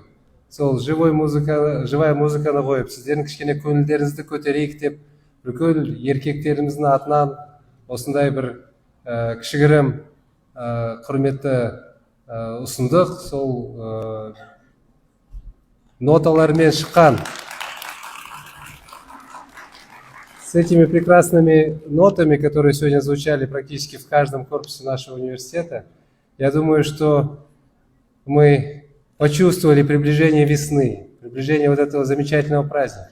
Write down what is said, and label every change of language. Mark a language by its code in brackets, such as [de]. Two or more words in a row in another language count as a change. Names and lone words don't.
[kk] Сол живая музыканы қойып, сіздердің кішкене көңілдеріңізді көтерейік деп, бүкіл еркектеріміздің атынан осындай бір кішігірім құрметті ұсындық. Сол ноталармен шыққан. [ru] С этими прекрасными нотами, которые сегодня звучали практически в каждом корпусе нашего университета, я думаю, что мы почувствовали приближение весны, приближение вот этого замечательного праздника.